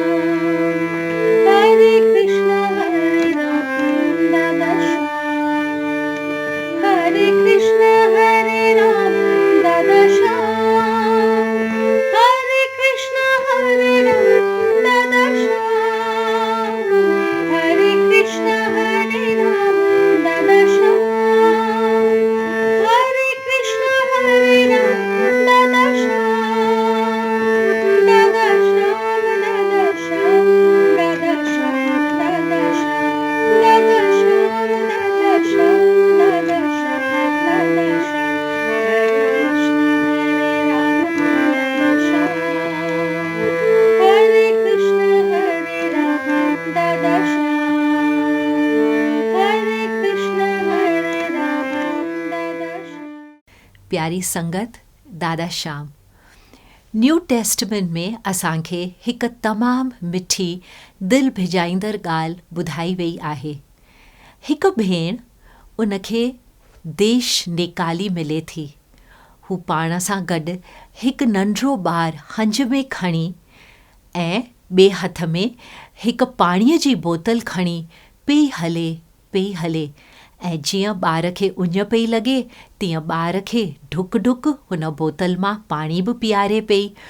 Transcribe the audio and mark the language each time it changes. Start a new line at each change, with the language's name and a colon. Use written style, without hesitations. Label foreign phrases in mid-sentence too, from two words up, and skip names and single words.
Hindi: हरे कृष्ण हरे राम दादा श्याम हरे कृष्ण हरे राम दादा श्याम हरे कृष्ण हरे राम दादा श्याम हरे कृष्ण हरे राम दादा श्याम हरे कृष्ण हरे राम दादा श्याम दादा श्याम दादा श्याम दादा श्याम दादा श्याम दादा श्याम दादा श्याम दादा श्याम दादा श्याम हरे कृष्ण हरे राम दादा श्याम हरे कृष्ण हरे राम दादा श्याम
Sindhi: प्यारी संगत दादा श्याम न्यू टेस्टमेंट में असांखे हिकु तमामु मिठी दिलि भिजाईंदड़ ॻाल्हि ॿुधाई वई आहे। हिकु भेण उनखे देश नेकाली मिले थी। हू पाण सां गॾु हिकु नंढड़ो ॿारु हंज में खणी ऐं ॿिए हथ में हिकु पाणीअ जी बोतल खणी पई हले ऐं जीअं ॿार खे उञ पई लॻे तीअं ॿार खे ढुक ढुक हुन बोतल मां पाणी बि पीआरे पई।